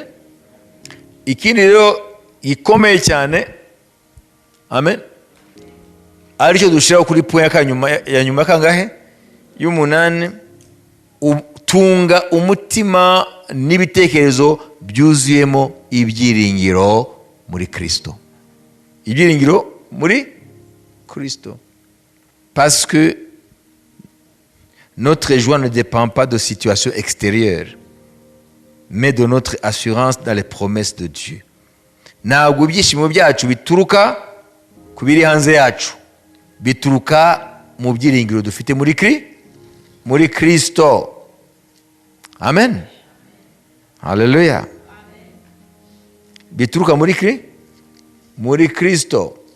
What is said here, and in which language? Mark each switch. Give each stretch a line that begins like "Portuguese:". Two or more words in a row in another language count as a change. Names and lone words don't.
Kinyarwanda: Ikindi rero gikomeye cyane, amen, aricyo dushiraho kuri point ya nyuma kangahe? Y'umunani. Tunga umutima n'ibitekerezo byuzuyemo ibyiringiro muri Kristo. Ibyiringiro muri Kristo.
French: Parce que notre joie ne dépend pas de situations extérieures, mais de notre assurance dans les promesses de Dieu.
Kinyarwanda: Ntabwo ibyishimo byacu bituruka ku biri hanze yacu, bituruka mu byiringiro dufite muri Kristo. Amen. Haleluya. Bituruka muri Kristo.